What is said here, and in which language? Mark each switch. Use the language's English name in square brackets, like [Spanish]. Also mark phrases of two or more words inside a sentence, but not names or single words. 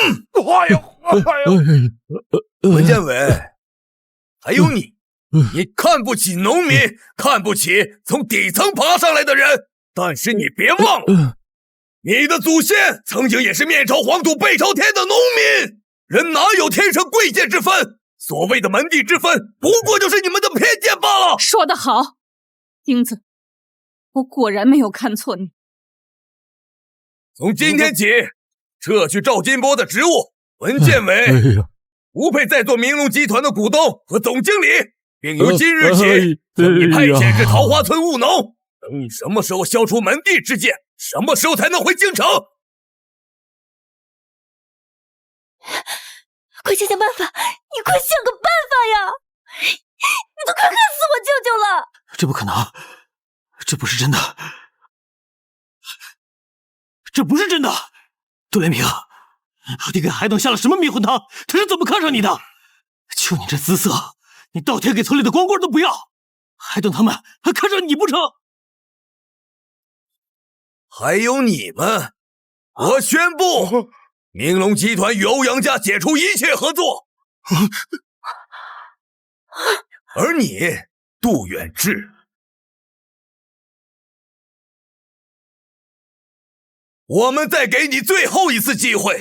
[Chinese] 文建偉，還有你，你看不起農民，看不起從底層爬上來的人。但是你別忘了，你的祖先曾經也是面朝黃土背朝天的農民，人哪有天生貴賤之分？所謂的門第之分，不過就是你們的偏見罷了。說得好，英子，我果然沒有看錯你。從今天起，撤去趙金波的職務，文建偉不配再做明龍集團的股東和總經理，並由今日起將你派遣至桃花村務農。等你什麼時候消除門第之見，什麼時候才能回京城？快想想辦法！你快想個辦法呀！你都快恨死我舅舅了！這不可能，這不是真的，這不是真的！杜連平，你給海董下了什麼迷魂湯？他是怎麼看上你的？就你這姿色，你倒貼給村裡的光棍都不要，海董他們還看上你不成？還有你們，我宣布，明龍集團與歐陽家解除一切合作。而你，杜遠志，我們再給你最後一次機會。